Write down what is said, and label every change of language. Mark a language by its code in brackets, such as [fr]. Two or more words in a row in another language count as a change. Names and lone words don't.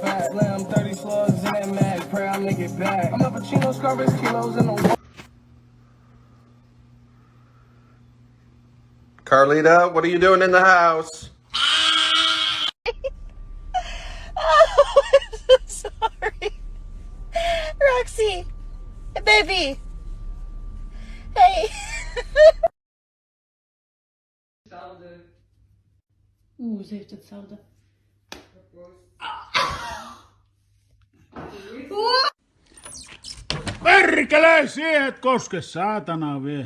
[en] slam, 30 slugs in that mag, pray I make it back. I'm a Pacino, Scarface, kilos in the Carlita, what are you doing in the house? Oh, I'm so sorry. Roxy, baby. [nl] Hey. Ze heeft hetzelfde. [fi] Perkele, siihen et koske, saatana vie.